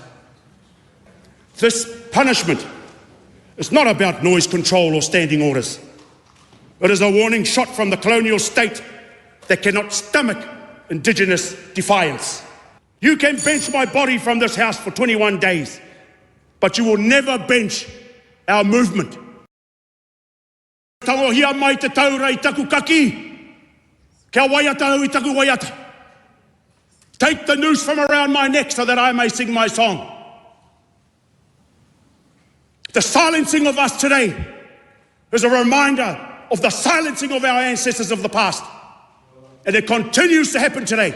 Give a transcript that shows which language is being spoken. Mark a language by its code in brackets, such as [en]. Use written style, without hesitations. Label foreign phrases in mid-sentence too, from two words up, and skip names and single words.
[en] This punishment is not about noise control or standing orders. It is a warning shot from the colonial state that cannot stomach Indigenous defiance. You can bench my body from this house for 21 days, but you will never bench our movement. [mi] Tangohia mai te taura I taku kaki, kia waiata I taku waiata. [en] Take the noose from around my neck so that I may sing my song. The silencing of us today is a reminder of the silencing of our ancestors of the past. And it continues to happen today.